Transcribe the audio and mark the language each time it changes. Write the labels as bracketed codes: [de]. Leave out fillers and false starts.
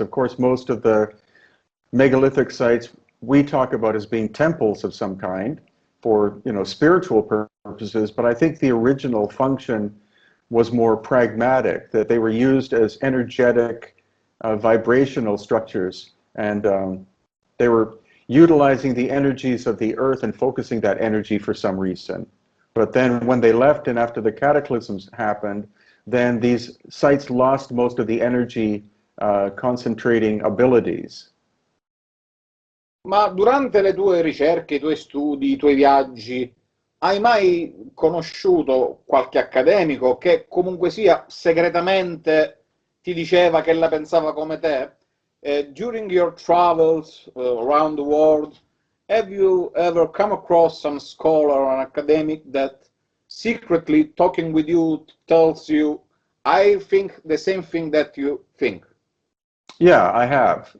[en] Of course, most of the megalithic sites we talk about as being temples of some kind for spiritual purposes, but I think the original function was more pragmatic, that they were used as energetic vibrational structures, and they were utilizing the energies of the earth and focusing that energy for some reason. But then when they left and after the cataclysms happened, then these sites lost most of the energy concentrating abilities. [it] Ma durante le tue ricerche, i tuoi studi, i tuoi viaggi, hai mai conosciuto qualche accademico che comunque sia segretamente ti diceva che la pensava come te? [en] During your travels around the world, have you ever come across some scholar or an academic that secretly talking with you tells you, I think the same thing that you think? Yeah, I have.